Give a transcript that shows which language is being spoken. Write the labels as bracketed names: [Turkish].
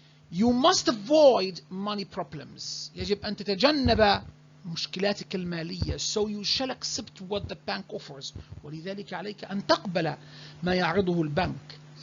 [English] You must avoid money problems. [Arabic] يجب أن تتجنب مشكلاتك المالية. [English] So you shall accept what the bank offers. [Arabic] ولذلك عليك أن تقبل ما يعرضه البنك.